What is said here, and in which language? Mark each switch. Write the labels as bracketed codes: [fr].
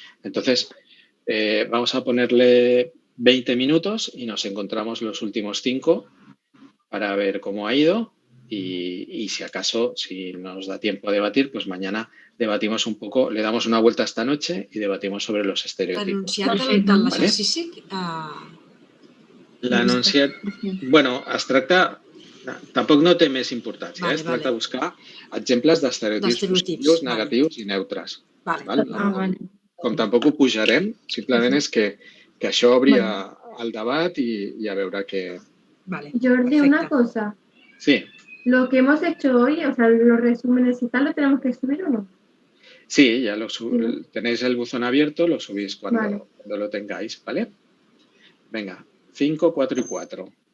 [es] Entonces, vamos a ponerle 20 minutos y nos encontramos los últimos 5 para ver cómo ha ido y si acaso, si nos da tiempo a debatir, pues mañana debatimos un poco, le damos una vuelta esta noche y debatimos sobre los estereotipos. ¿Vale? [ca] L'enunciat, bueno, es tracta, tampoc no té més importància, vale, es tracta de buscar exemples d'estereotips positius, negatius i neutres. Vale. Com tampoc ho pujarem, simplement és que això obri el debat i a veure què... Vale. Jordi, una cosa. Sí. [es] Lo que hemos hecho hoy, o sea, los resúmenes y tal, ¿lo tenemos que subir o no? Sí, ya tenéis el buzón abierto, lo subís cuando lo tengáis, ¿vale? Venga, 5, 4 y 4.